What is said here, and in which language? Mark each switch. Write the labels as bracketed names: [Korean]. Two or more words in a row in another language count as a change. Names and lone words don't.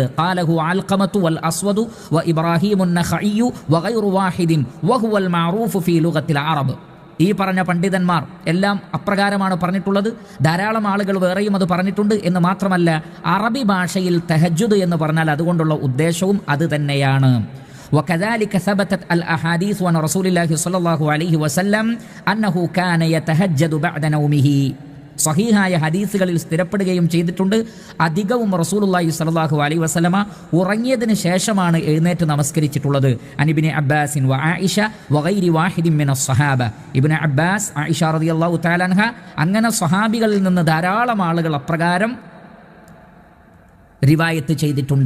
[Arabic] قاله علقمة والأسود وإبراهيم النخعي وغير واحد وهو المعروف في لغة العرب. [Malayalam] ഈ പറഞ്ഞ പണ്ഡിതന്മാർ എല്ലാം അപ്രകാരമാണ് പറഞ്ഞിട്ടുള്ളത്. ധാരാളം ആളുകൾ വേറെയും അത് പറഞ്ഞിട്ടുണ്ട് എന്ന് മാത്രമല്ല, അറബി ഭാഷയിൽ തഹജ്ജുദ് എന്ന് പറഞ്ഞാൽ അതുകൊണ്ടുള്ള ഉദ്ദേശവും അത് തന്നെയാണ്. [Arabic] وكذلك ثبتت الأحاديث عن رسول الله صلى الله عليه وسلم أنه كان يتهجد بعد نومه. [Malayalam] സഹീഹായ ഹദീസുകളിൽ സ്ഥിരപ്പെടുകയും ചെയ്തിട്ടുണ്ട്, അധികവും റസൂലുള്ളാഹി [Arabic] صلى الله عليه وسلم [Malayalam] ഉറങ്ങിയതിന് ശേഷമാണ് എഴുന്നേറ്റ് നമസ്കരിച്ചിട്ടുള്ളത്. [Arabic] عن ابن عباس وعائشة وغير واحد من الصحابة. [Malayalam] ഇബ്നു അബ്ബാസ്, ആയിഷ [Arabic] رضي الله تعالى عنها, [Malayalam] അങ്ങനെ സ്വഹാബികളിൽ നിന്ന് ധാരാളം ആളുകൾ അപ്രകാരം റിവായത്ത് ചെയ്തിട്ടുണ്ട്.